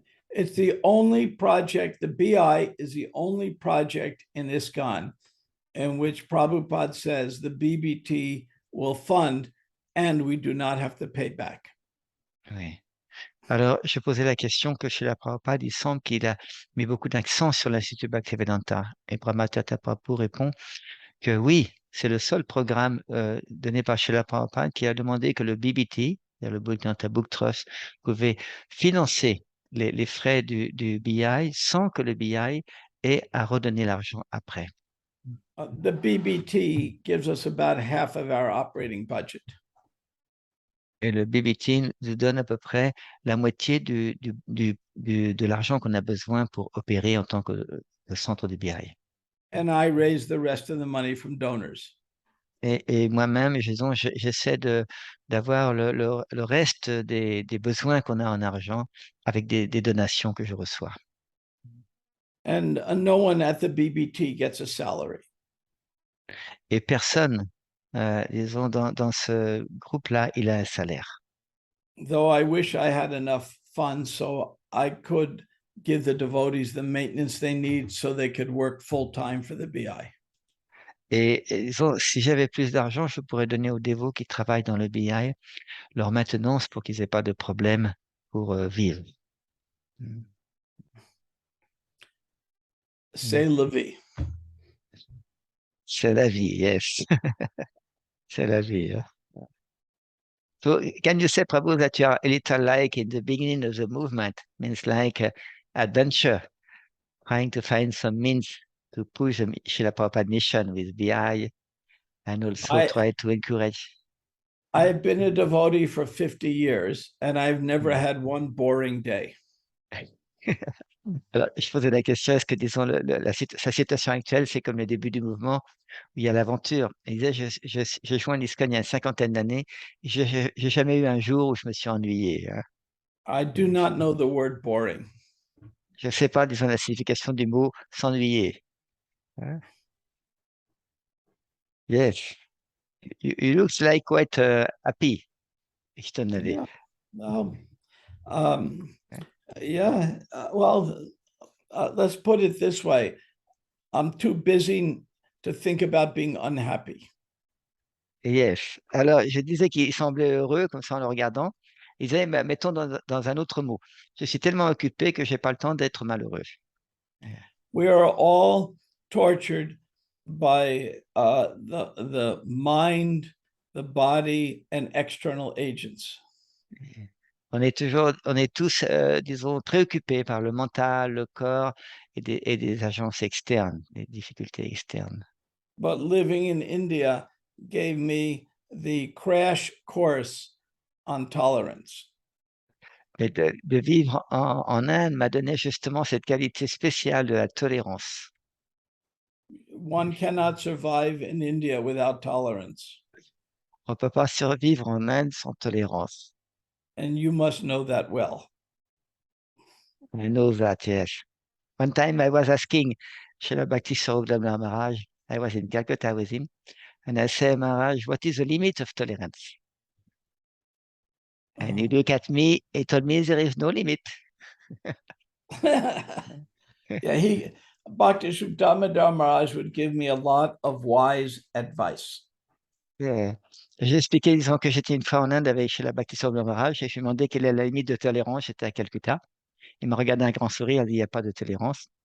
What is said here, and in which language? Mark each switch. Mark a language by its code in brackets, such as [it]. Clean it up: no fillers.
[en] It's the only project, the BI is the only project in ISKCON in which Prabhupada says the BBT will fund and we do not have to pay back. [fr] Oui. Alors, je posais la question que chez la Prabhupada, il semble qu'il a mis beaucoup d'accent sur l'Institut Bhaktivedanta. Et Brahmatirtha Prabhu répond que oui, c'est le seul programme donné par Srila Prabhupada qui a demandé que le BBT, le Bhaktivedanta Book Trust, pouvait financer les frais du BI sans que le BI ait à redonner l'argent après. [en] The BBT gives us about half of our operating budget. [fr] Et le BBT nous donne à peu près la moitié de l'argent qu'on a besoin pour opérer en tant que centre de BI. [en] And I raise the rest of the money from donors. [fr] Et moi-même, j'essaie d'avoir le reste des besoins qu'on a en argent avec des donations que je reçois. [en] And no one at the BBT gets a salary. [fr] Et personne, disons, dans ce groupe-là, il a un salaire. [en] Though I wish I had enough funds so I could give the devotees the maintenance they need so they could work full time for the BI. [fr] Et disons, si j'avais plus d'argent, je pourrais donner aux dévots qui travaillent dans le BI leur maintenance pour qu'ils n'aient pas de problème pour vivre. C'est la vie. C'est la vie, yes. C'est la vie. Hein. [en] So, can you say, Prabhu, that you are a little like in the beginning of the movement, means like adventure, trying to find some means to push the Srila Prabhupada mission with BI and also try to encourage. I've been a devotee for 50 years and I've never had one boring day. [fr] Alors, je posais la question, est-ce que, disons, sa situation actuelle, c'est comme le début du mouvement, où il y a l'aventure. Il disait, j'ai joint l'ISKCON il y a une cinquantaine d'années, j'ai jamais eu un jour où je me suis ennuyé. Hein. [en] I do not know the word boring. [fr] Je ne sais pas, disons, la signification du mot s'ennuyer. Hein. [en] Yes. You looks like quite happy, externally. Yeah. Yeah. Well, let's put it this way. I'm too busy to think about being unhappy. Yes. [fr] Alors, je disais qu'il semblait heureux, comme ça, en le regardant. Il disait, mettons dans un autre mot. Je suis tellement occupé que je n'ai pas le temps d'être malheureux. [en] We are all tortured by the mind, the body, and external agents. [fr] On est tous, disons, préoccupés par le mental, le corps et des agences externes, des difficultés externes. [en] But living in India gave me the crash course on tolerance. [fr] Et de vivre en Inde m'a donné justement cette qualité spéciale de la tolérance. [en] One cannot survive in India without tolerance. [fr] On ne peut pas survivre en Inde sans tolérance. [en] And you must know that well. I know that, yes. One time I was asking Srila Bhaktisvarupa Damodara Maharaj, I was in Calcutta with him, and I said, Maharaj, what is the limit of tolerance? And he looked at me, he told me there is no limit. Yeah, Bhaktisvarupa Damodara Maharaj would give me a lot of wise advice. Yeah. [fr] J'ai expliqué, disant que j'étais une fois en Inde avec Srila Bhaktisvarupa Maharaj, et je lui ai demandé quelle est la limite de tolérance, j'étais à Calcutta. Il m'a regardé un grand sourire, il a dit, il n'y a pas de tolérance.